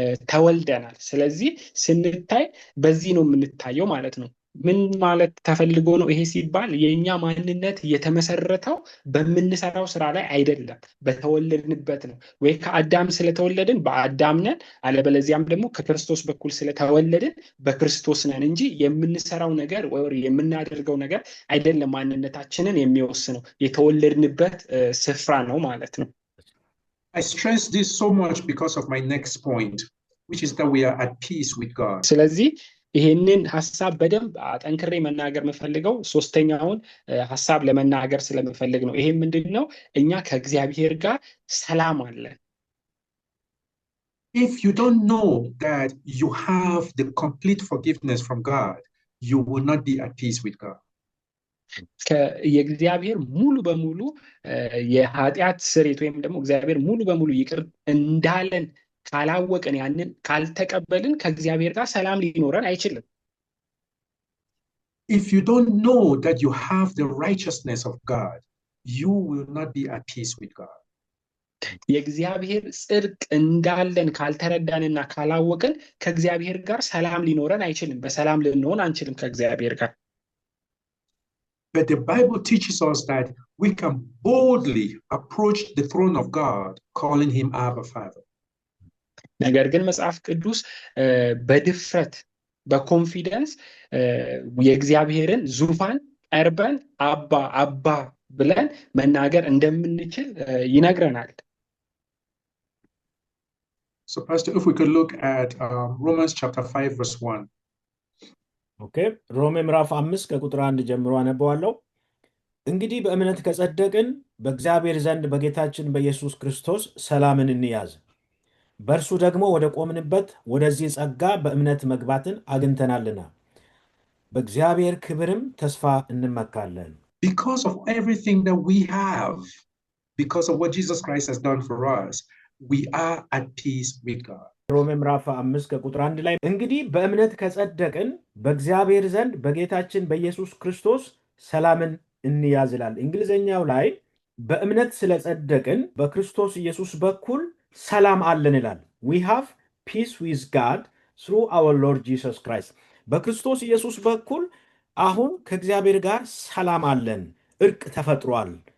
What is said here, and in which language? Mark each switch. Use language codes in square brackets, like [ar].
[am] ተወልደናል። ስለዚህ ስንታይ በዚህ ነው የምንታየው ማለት ነው። ምን ማለት ተፈልጎ ነው ይሄ ሲባል የኛ ማንነት የተመሰረተው በምንሰራው ስራ ላይ አይደለም፣ በተወለድንበት ነው። ወይ ከአዳም ስለተወለድን በአዳም ነን፣ አለበለዚያም ደግሞ ከክርስቶስ በኩል ስለተወለድን በክርስቶስ ነን እንጂ የምንሰራው ነገር ወይ የምናደርገው ነገር አይደለም ማንነታችንን የሚወስነው፣ የተወለድንበት ስፍራ ነው ማለት ነው። [en] I stress this so much because of my next point, which is that we are at peace with God. [am] ስለዚህ ይሄንን ሐሳብ በደንብ አጠንክሬ መናገር የምፈልገው ሶስተኛውን ሐሳብ ለመናገር ስለምፈልግ ነው። ይሄ ምንድነው? እኛ ከእግዚአብሔር ጋር ሰላም አለን። [en] If you don't know that you have the complete forgiveness from God, you will not be at peace with God. [am] የእግዚአብሔር ሙሉ በሙሉ የኃጢአት ስርየት ወይም ደግሞ እግዚአብሔር ሙሉ በሙሉ ይቅር እንዳለን ካላወቅን ያንን ካልተቀበልን ከእግዚአብሔር ጋር ሰላም ሊኖረን አይችልም። [en] If you don't know that you have the righteousness of God, you will not be at peace with God. [am] የእግዚአብሔር ጽድቅ እንዳለን ካልተረዳንና ካላወቅን ከእግዚአብሔር ጋር ሰላም ሊኖረን አይችልም። በሰላም ልንሆን አንችልም ከእግዚአብሔር ጋር። [en] But the Bible teaches us that we can boldly approach the throne of God, calling him Abba Father. [am] ነገር ግን መጽሐፍ ቅዱስ በድፍረት በኮንፊደንስ የእግዚአብሔርን ዙፋን ቀርበን አባ አባ ብለን መናገር እንደምንችል ይነግረናል። [en] So Pastor, if we could look at Romans chapter 5 verse 1. [am] Okay, ሮሜ ምዕራፍ 5 ከቁጥር 1 ጀምሮ አነበዋለሁ። እንግዲህ በእምነት ከጸደቅን በእግዚአብሔር ዘንድ በጌታችን በኢየሱስ ክርስቶስ ሰላምን እንያዝ። በእርሱ ደግሞ ወደ ቆምንበት ወደዚህ ጸጋ በእምነት መግባትን አግኝተናልና በእግዚአብሔር ክብርም ተስፋ እንመካለን። [en] Because of everything that we have, because of what Jesus Christ has done for us, we are at peace with God. [am] ሮሜ ምዕራፍ 5 ከቁጥር 1 ላይ እንግዲህ በእምነት ከጸደቅን በእግዚአብሔር ዘንድ በጌታችን በኢየሱስ ክርስቶስ ሰላምን እንያዝ ይላል። እንግሊዝኛው ላይ በእምነት ስለጸደቅን በክርስቶስ ኢየሱስ በኩል ሰላም አለን ይላል። [en] we have peace with God through our Lord Jesus Christ። [am] በክርስቶስ ኢየሱስ በኩል አሁን ከእግዚአብሔር ጋር ሰላም አለን። እርቅ ተፈጥሯል።